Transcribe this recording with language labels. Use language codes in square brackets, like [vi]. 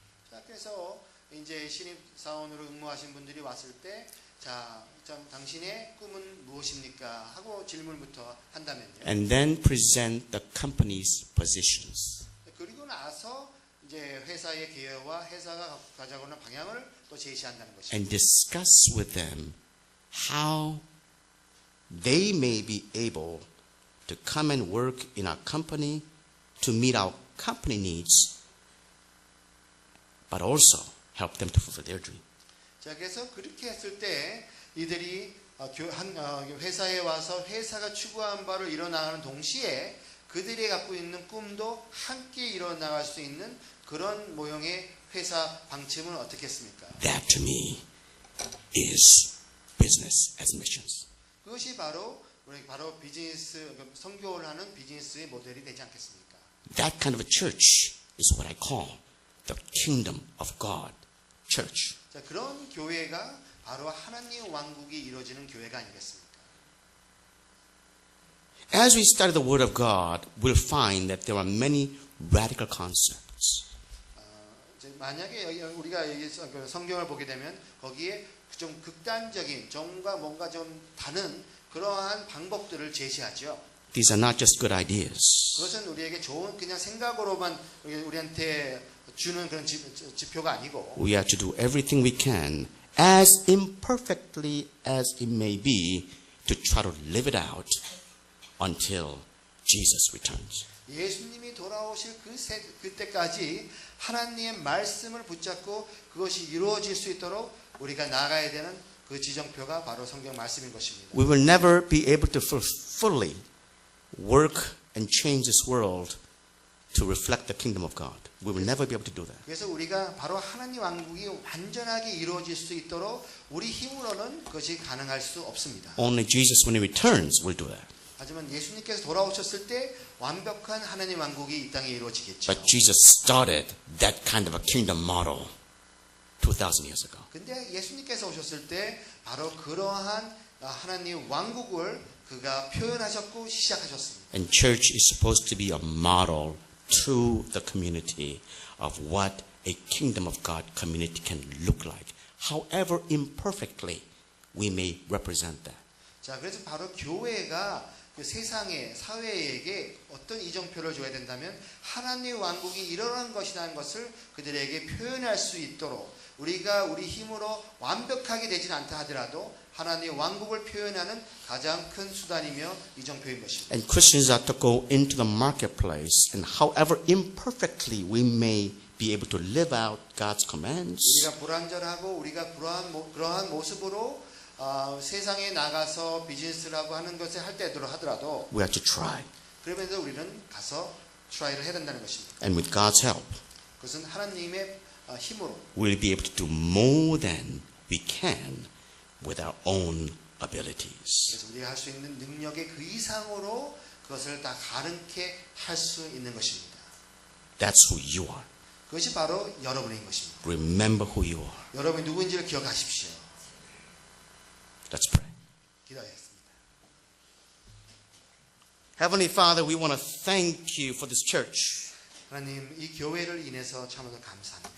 [ko] 자, 그래서 이제 신입사원으로 응모하신 분들이 왔을 때 자, 당신의 꿈은 무엇입니까? 하고 질문부터 한다면요. [en] And then present the company's positions. [ko] 그리고 나서 이제 회사의 계획과 회사가 가자고 하는 방향을 또 제시한다는 것입니다. [en] And discuss with them how they may be able to come and work in our company to meet our company needs, but also help them to fulfill their dream. [ko] 자, 그래서 그렇게 했을 때 이들이 회사에 와서 회사가 추구한 바를 이뤄나가는 동시에 그들이 갖고 있는 꿈도 함께 이뤄나갈 수 있는 그런 모형의 회사 방침은 어떻겠습니까? [en] That to me is business as missions. [ko] 그것이 바로 비즈니스 선교를 하는 비즈니스의 모델이 되지 않겠습니까? [en] That kind of a church is what I call the kingdom of God church. [ko] 자, 그런 교회가 바로 하나님 왕국이 이루어지는 교회가 아니겠습니까? [en] As we study the Word of God, we'll find that there are many radical concepts. [ko] 만약에 우리가 성경을 보게 되면 거기에 좀 극단적인 정과 뭔가 좀 다른 그러한 방법들을 제시하죠. [en] These are not just good ideas. [ko] 그것은 우리에게 좋은 그냥 생각으로만 우리한테 주는 그런 지표가 아니고 [en] We have to do everything we can, as imperfectly as it may be, to try to live it out until Jesus returns. [ko] 예수님이 돌아오실 그때까지 하나님의 말씀을 붙잡고 그것이 이루어질 수 있도록 우리가 나아가야 되는 그 지정표가 바로 성경 말씀인 것입니다. [en] We will never be able to fully work and change this world to reflect the kingdom of God. We will never be able to do that. [ko] 그래서 우리가 바로 하나님 왕국이 완전하게 이루어질 수 있도록 우리 힘으로는 그것이 가능할 수 없습니다. [en] Only Jesus, when He returns, will do that. [ko] 하지만 예수님께서 돌아오셨을 때 완벽한 하나님 왕국이 이 땅에 이루어지겠죠. [en] But Jesus started that kind of a kingdom model 2,000 years ago. [ko] 근데 예수님께서 오셨을 때 바로 그러한 하나님 왕국을 그가 표현하셨고 시작하셨습니다. [en] And church is supposed to be a model to the community of what a kingdom of God community can look like. However imperfectly we may represent that. [ko] 자, 그래서 바로 교회가 그 세상의 사회에게 어떤 이정표를 줘야 된다면 하나님의 왕국이 일어난 것이라는 것을 그들에게 표현할 수 있도록 우리가 우리 힘으로 완벽하게 되지는 않다 하더라도 하나님의 왕국을 표현하는 가장 큰 수단이며 이정표인 것입니다. [en] And Christians are to go into the marketplace, and however imperfectly we may be able to live out God's commands, [ko] 우리가 불완전하고 우리가 그러한 모습으로 세상에 나가서 비즈니스를 하고 하는 것을 할 때도 하더라도 [en] we have to try. [ko] 그러면서 우리는 가서 트라이를 해야 된다는 것입니다. [en] And with God's help, [ko] 그것은 하나님의 힘으로 [en] we'll be able to do more than we can with our own abilities. [ko] 그래서 우리가 할 수 있는 능력의 그 이상으로 그것을 다 가능케 할 수 있는 것입니다. [en] That's who you are. [ko] 그것이 바로 여러분인 것입니다. [en] Remember who you are. [ko] 여러분이 누구인지를 기억하십시오. [en] Let's pray. [ko] 기도하겠습니다. [en] Heavenly Father, we want to thank you for this church. [ko] 하나님 이 교회를 인해서 참으로 감사합니다.